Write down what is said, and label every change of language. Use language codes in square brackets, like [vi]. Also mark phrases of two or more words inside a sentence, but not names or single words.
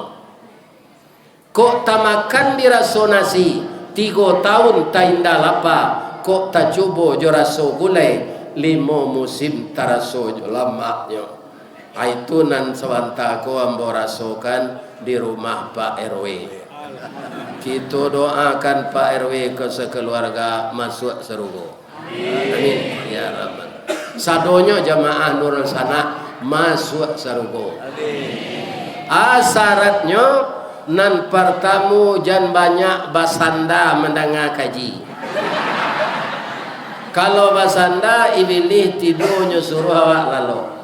[min] Kok tak makan diraso nasi 3 tahun tak indah lapa, kok tak coba jo raso gulai 5 musim taraso jo lamaknya. Itu nan sewanta ko ambo rasokan di rumah Pak RW. Kita doakan Pak RW ke sekeluarga masuk Sarugo. [ar] آمين يا رب. [min] Sadonyo jamaah Nurul Sana masuk Sarugo. Syaratnya nan pertamu jan banyak basanda mendengar kaji. Kalau basanda ibilih tidurnya suruh awak lalu.